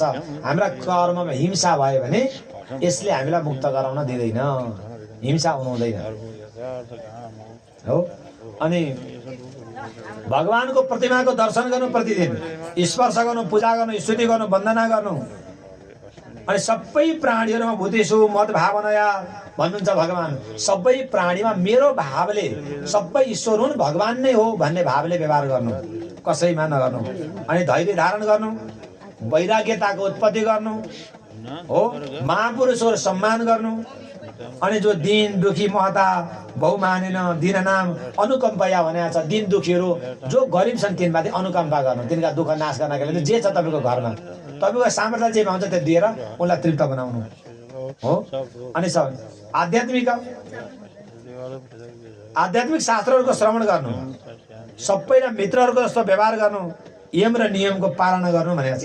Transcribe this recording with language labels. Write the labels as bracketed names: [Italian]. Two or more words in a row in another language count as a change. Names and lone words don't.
[Nepali] हाम्रा कर्ममा हिंसा भयो भने यसले हामीलाई मुक्त गराउन दिँदैन, हिंसा हुनु हुँदैन हो। अनि भगवानको प्रतिमाको दर्शन गर्नु, प्रतिदिन स्पर्श गर्नु, पूजा गर्नु, स्तुति गर्नु, वन्दना गर्नु। अनि सबै प्राणीहरूमा [Sanskrit] भूतेषु मद भावनाया [Nepali] भन्नुहुन्छ भगवान। सबै प्राणीमा मेरो भावले, सबै ईश्वर हुन्, भगवान नै हो भन्ने भावले व्यवहार गर्नु, कसैमा नगर्नु। अनि धैर्य धारण गर्नु, वैराग्यताको उत्पत्ति गर्नु हो, महापुरुषहरू सम्मान गर्नु। अनि जो दीन दुखी [Sanskrit] महता बहुमानेन दीननाम अनुकम्पया [Nepali] भनेको छ। दीन दुखीहरू जो गरिब छन् तिनमाथि अनुकम्पा गर्नु, तिनका दुःख नाश गर्नका लागि जे छ तपाईँको घरमा, तपाईँको सामर्थ्य जे पाउँछ त्यो दिएर उनलाई तृप्त बनाउनु हो। अनि आध्यात्मिक शास्त्रहरूको श्रवण गर्नु, सबैलाई मित्रहरूको जस्तो व्यवहार गर्नु, यम र नियमको पालना गर्नु भनेको छ।